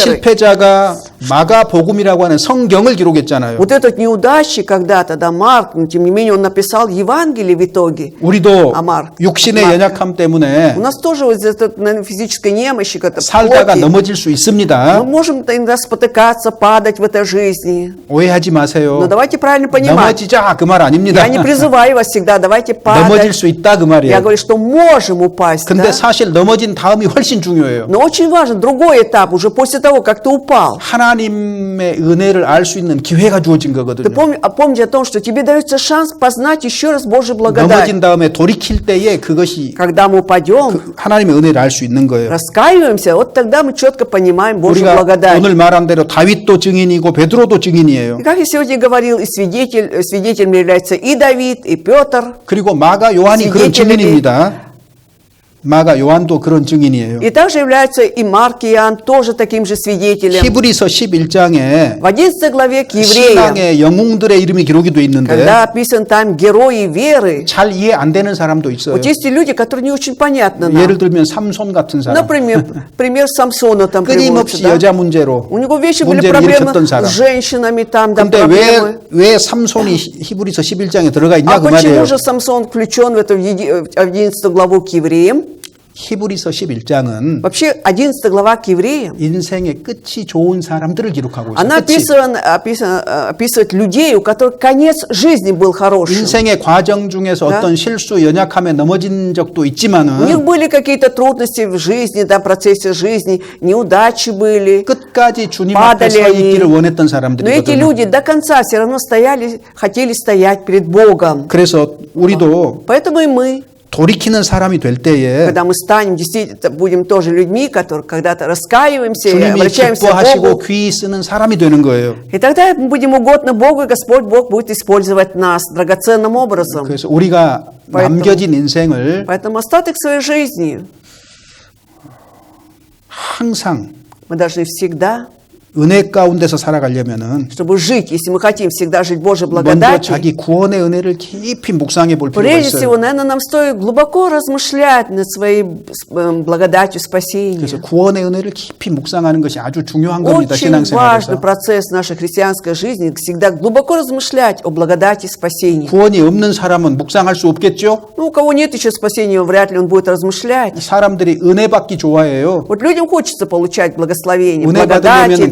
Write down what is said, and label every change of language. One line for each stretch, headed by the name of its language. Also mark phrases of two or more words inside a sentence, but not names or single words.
Korean: 실패자가 마가복음이라고 하는 성경을 기록했잖아요.
Russian: Вот этот неудачник когда-то, да, Марк, но тем не менее он написал Евангелие в итоге.
Korean: 우리도
Russian: 아, Марк.
Korean: 육신의
Russian: Марк.
Korean: 연약함 때문에
Russian: У нас тоже вот эта, наверное, физической немощи, как-то
Korean: 살다가
Russian: плоти.
Korean: 넘어질 수
Russian: Мы
Korean: 있습니다.
Russian: можем иногда спотыкаться, падать в этой жизни.
Korean: 오해하지 마세요.
Russian: Но давайте правильно понимать.
Korean: 넘어지자 그 말 아닙니다.
Russian: Я не призываю вас всегда, давайте
Korean: 넘어질
Russian: падать.
Korean: 수 있다 그
Russian: Я
Korean: 말이에요.
Russian: говорю, что можем упасть.
Korean: 근데
Russian: Да?
Korean: 사실 넘어진 다음이 훨씬 중요해요.
Russian: Но очень важен другой этап, уже после того, как ты упал.
Korean: 하나님의 은혜를 알 수 있는 기회가 주어진
Russian: Ты
Korean: 거거든요.
Russian: помни о том, что тебе дается шанс познать еще раз Божью благодать.
Korean: 넘어진 다음에 돌이킬 때에 그것이
Russian: Когда мы упадем,
Korean: 하나님의 은혜를 알 수 있는 거예요.
Russian: раскаиваемся, вот тогда мы четко понимаем Божью
Korean: 우리가
Russian: благодать.
Korean: 오늘 말한 대로 다윗도 증인이고 베드로도 증인이에요.
Russian: И как я сегодня говорил, и свидетелем является и Давид, и Петр.
Korean: 그리고 마가 요한이 그런 증인입니다. 마가 요한도 그런 증인이에요.
Russian: И также являются и Марк, и Иоанн тоже таким же свидетелем.
Korean: 히브리서 11장에
Russian: В 11 главе к евреям,
Korean: 신앙의 영웅들의 이름이 기록이 돼 있는데
Russian: когда описан там герои веры,
Korean: 잘 이해 안 되는 사람도 있어요.
Russian: вот есть и люди, которые не очень понятны нам.
Korean: 예를 들면 삼손 같은 사람.
Russian: Например, пример Самсона там
Korean: 끊임없이
Russian: приводится, да?
Korean: 여자 문제로
Russian: У него вечно были
Korean: 문제를
Russian: проблемы
Korean: 일으켰던
Russian: с
Korean: 사람.
Russian: женщинами там, да,
Korean: 근데
Russian: проблемы.
Korean: 왜 삼손이 히브리서 11장에 들어가 있냐
Russian: А
Korean: 그 말이에요.
Russian: почему же Самсон включен в эту 11 главу к евреям?
Korean: 히브리서 11장은
Russian: Вообще, 11 глава к евреям,
Korean: 인생의 끝이 좋은 사람들을 기록하고 있어요.
Russian: она
Korean: 끝이.
Russian: описывает людей, у которых конец жизни был хорошим.
Korean: 인생의 과정 중에서
Russian: Да.
Korean: 어떤 실수, 연약함에 넘어진 적도
Russian: У них
Korean: 있지만은
Russian: были какие-то трудности в жизни, да, в процессе жизни, неудачи были.
Korean: 끝까지 주님 앞에
Russian: падали
Korean: 서
Russian: они.
Korean: 있기를 원했던
Russian: Но эти
Korean: 사람들이거든요.
Russian: люди до конца все равно стояли, хотели стоять перед Богом.
Korean: 그래서 우리도
Russian: Поэтому и мы,
Korean: 돌이키는 사람이 될 때에
Russian: когда мы станем, действительно, будем тоже людьми, которые когда-то раскаиваемся и
Korean: 주님이
Russian: обращаемся к
Korean: 기뻐하시고
Russian: Богу.
Korean: 귀히 쓰는 사람이 되는 거예요.
Russian: И тогда мы будем угодны Богу, и Господь Бог будет использовать нас драгоценным образом.
Korean: 그래서 우리가
Russian: Поэтому-
Korean: 남겨진 인생을
Russian: Поэтому остаток своей жизни
Korean: 항상
Russian: мы должны всегда,
Korean: 은혜 가운데서 살아가려면은
Russian: чтобы жить, если мы хотим всегда жить Божьей
Korean: 먼저
Russian: благодатью,
Korean: 자기 구원의 은혜를 깊이 묵상해 볼 필요가
Russian: прежде всего,
Korean: 있어요.
Russian: наверное, нам стоит глубоко размышлять над своей благодатью спасения.
Korean: 그래서 구원의 은혜를 깊이 묵상하는 것이 아주 중요한 겁니다.
Russian: Очень важный
Korean: 신앙생활에서.
Russian: процесс нашей христианской жизни, всегда глубоко размышлять о благодати спасения.
Korean: 구원이 없는 사람은 묵상할 수 없겠죠?
Russian: Ну, у кого нет еще спасения, вряд ли он будет размышлять.
Korean: 사람들이 은혜 받기 좋아해요.
Russian: Вот людям хочется получать благословение,
Korean: 은혜
Russian: благодати,
Korean: 받으려면